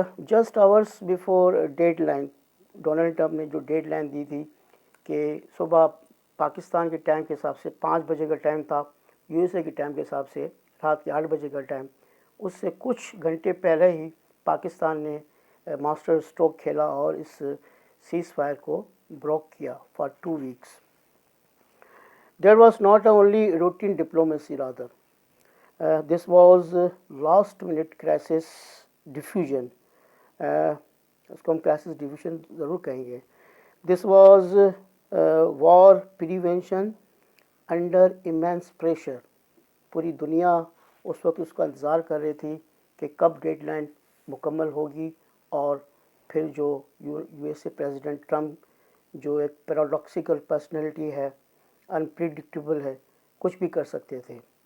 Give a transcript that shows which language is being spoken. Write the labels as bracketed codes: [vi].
[en] just hours before deadline, [ur] Donald Trump نے جو dead line دی تھی کہ صبح پاکستان کے ٹائم کے حساب سے 5 بجے کا ٹائم تھا، یو ایس اے کے ٹائم کے حساب سے رات کے 8 بجے کا ٹائم، اس سے کچھ گھنٹے پہلے ہی پاکستان نے ماسٹر اسٹروک کھیلا اور اس سیز فائر کو بروک کیا [en] For 2 weeks. There was not only routine diplomacy rather. This was last minute crisis diffusion. [ur] اس کو ہم کرائسس ڈیفیوژن ضرور کہیں گے. [en] This was war prevention under immense pressure. [ur] پوری دنیا اس وقت اس کا انتظار کر رہی تھی کہ کب ڈیڈ لائن مکمل ہوگی، اور پھر جو U S a president Trump جو ایک پیراڈاکسیکل پرسنالٹی ہے، انپریڈکٹیبل ہے، کچھ بھی کر سکتے تھے.